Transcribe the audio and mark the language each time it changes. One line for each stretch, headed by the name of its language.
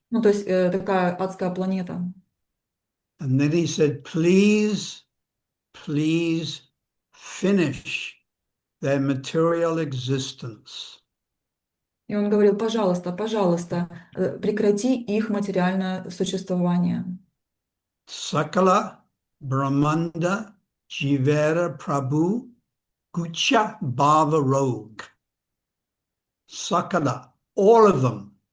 Russian: Ну, то есть такая адская планета.
English: And then he said, please, please finish their material existence.
Russian: И он говорил: пожалуйста, пожалуйста, прекрати их материальное существование.
Bangla: Sakala Brahmanda Jivera Prabhu Gucha Bhava Rog.
English: Sakala, all of them.